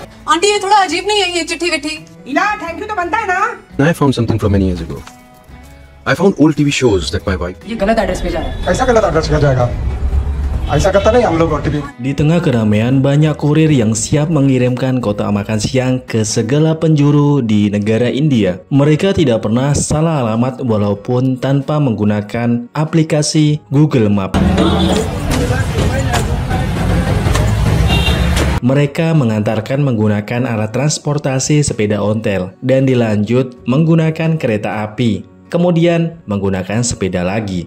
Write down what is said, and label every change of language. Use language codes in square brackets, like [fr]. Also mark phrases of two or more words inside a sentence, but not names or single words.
[hi] आंटी ये थोड़ा अजीब नहीं है ये चिट्ठी विट्ठी? इला [en] thank you [hi] तो बनता है ना। [en] I found something from many years ago. I found old TV shows that my wife. [hi] ये गलत एड्रेस पे जा रहा है। ऐसा गलत एड्रेस पे जाएगा, ऐसा करता नहीं हम लोग OTP। [id] Di tengah keramaian, banyak kurir yang siap mengirimkan kotak makan siang ke segala penjuru di negara India. Mereka tidak pernah salah alamat walaupun tanpa menggunakan aplikasi Google Map. Mereka mengantarkan menggunakan alat transportasi sepeda ontel dan dilanjut menggunakan kereta api, kemudian menggunakan sepeda lagi.